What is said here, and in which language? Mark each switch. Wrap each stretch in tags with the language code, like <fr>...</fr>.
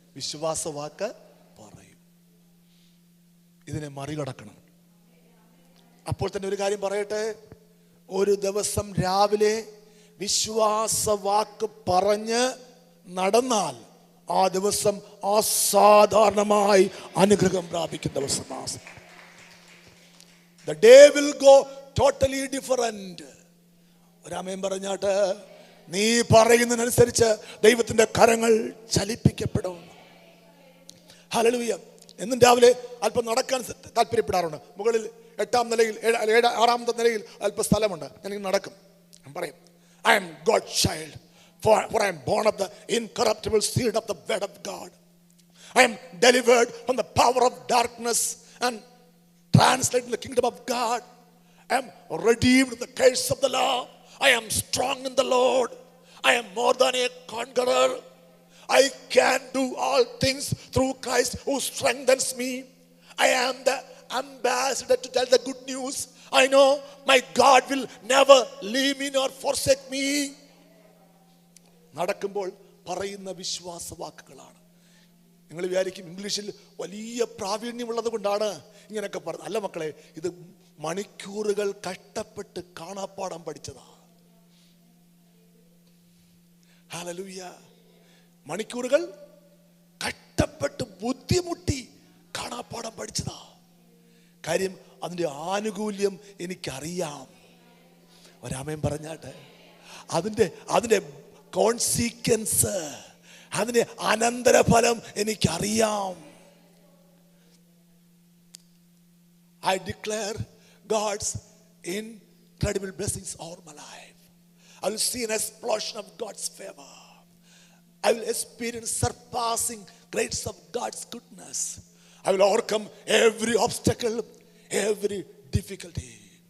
<ml>വിശ്വാസ വാക്ക് പറയും. ഇതിനെ മറികടക്കണം. അപ്പോൾ തന്നെ ഒരു കാര്യം പറയട്ടെ, ഒരു ദിവസം രാവിലെ വിശ്വാസവാക്ക് പറഞ്ഞ് നടന്നാൽ ആ ദിവസം അസാധാരണമായി അനുഗ്രഹം പ്രാപിക്കുന്ന ദിവസമാണ്.</ml> <en>The day will go totally different.</en> <ml>ഒരാമേൻ പറഞ്ഞാട്ട്, നീ പറയുന്നതിനനുസരിച്ച് ദൈവത്തിന്റെ കരങ്ങൾ ചലിപ്പിക്കപ്പെടും. ഹല്ലേലൂയ. എന്നും രാവിലെ അല്പം നടക്കാൻ താല്പര്യപ്പെടാറുണ്ട്. മുകളിൽ 8ാം നിലയിൽ 6ാമത്തെ നിലയിൽ അല്പം സ്ഥലമുണ്ട്. ഞാൻ നടക്കും. ഞാൻ പറയും,</ml> <en>I am God's child, for I am born of the incorruptible seed of the word of God. I am delivered from the power of darkness and translated in the kingdom of God. I am redeemed from the curse of the law. I am strong in the Lord. I am more than a conqueror. I can do all things through Christ who strengthens me. I am the ambassador to tell the good news. I know my God will never leave me nor forsake me.</en> <ml>നടക്കുമ്പോൾ പറയുന്ന വിശ്വാസ വാക്കുകളാണ്. നിങ്ങൾ വിചാരിക്കും ഇംഗ്ലീഷിൽ വലിയ പ്രാവീണ്യമുള്ളത് കൊണ്ടാണ് ഇങ്ങനെയൊക്കെ പറഞ്ഞത്. അല്ല മക്കളെ, ഇത് മണിക്കൂറുകൾ കഷ്ടപ്പെട്ട് കാണാപ്പാടം പഠിച്ചതാ. ഹല്ലേലൂയ. മണിക്കൂറുകൾ കഷ്ടപ്പെട്ട് ബുദ്ധിമുട്ടി കാണാപ്പാടം പഠിച്ചതാ. കാര്യം അതിൻ്റെ ആനുകൂല്യം എനിക്കറിയാം. ഒരാമേൻ പറഞ്ഞാട്ടെ, അതിൻ്റെ കോൺസിക്വൻസ്, അതിന്റെ അനന്തരഫലം എനിക്കറിയാം.</ml> <en>I declare God's incredible blessings over my life. I will see an explosion of God's favor. I will experience surpassing grace of God's goodness. I will overcome every obstacle, every difficulty.</en>